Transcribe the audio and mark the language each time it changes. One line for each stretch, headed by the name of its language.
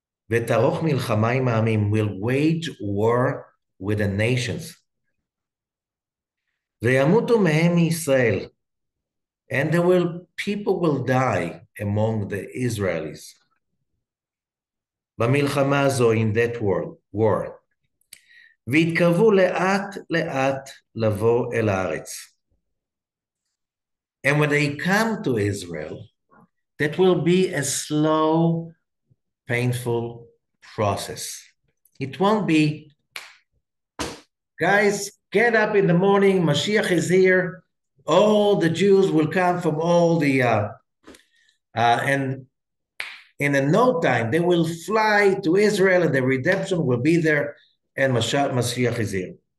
Hebrew: ותערוך מלחמה עם העמים,
English: will wage war with the nations.
Hebrew: וימותו מהם מישראל,
English: and people will die among the Israelis.
Hebrew: במלחמה הזו,
English: in that war.
Hebrew: והתקרבו לאט לאט לבוא אל הארץ.
English: And when they come to Israel, that will be a slow, painful process. It won't be, guys, get up in the morning, Mashiach is here, all the Jews will come from all the, and in no time, they will fly to Israel and the redemption will be there and Mashiach is here.